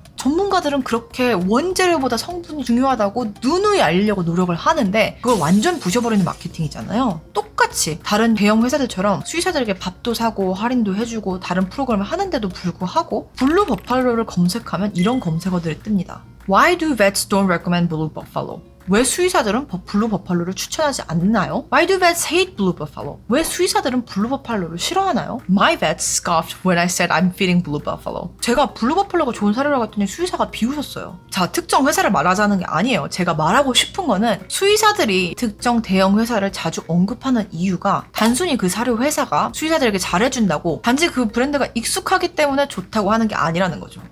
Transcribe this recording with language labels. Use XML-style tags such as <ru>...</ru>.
<ko>전문가들은 그렇게 원재료보다 성분이 중요하다고 누누이 알리려고 노력을 하는데 그걸 완전 부셔버리는 마케팅이잖아요. 똑같이 다른 대형 회사들처럼 수의사들에게 밥도 사고 할인도 해주고 다른 프로그램을 하는데도 불구하고 블루 버팔로를 검색하면 이런 검색어들이 뜹니다.</ko> <en>Why do vets don't recommend blue buffalo?</en> <ko>왜 수의사들은 블루 버팔로를 추천하지 않나요?</ko> <en>Why do vets hate blue buffalo?</en> <ko>왜 수의사들은 블루 버팔로를 싫어하나요?</ko> <en>My vet scoffed when I said I'm feeding blue buffalo.</en> <ko>제가 블루 버팔로가 좋은 사료라고 했더니 수의사가 비웃었어요. 자, 특정 회사를 말하자는 게 아니에요. 제가 말하고 싶은 거는 수의사들이 특정 대형 회사를 자주 언급하는 이유가 단순히 그 사료 회사가 수의사들에게 잘해준다고 단지 그 브랜드가 익숙하기 때문에 좋다고 하는 게 아니라는 거죠.</ko>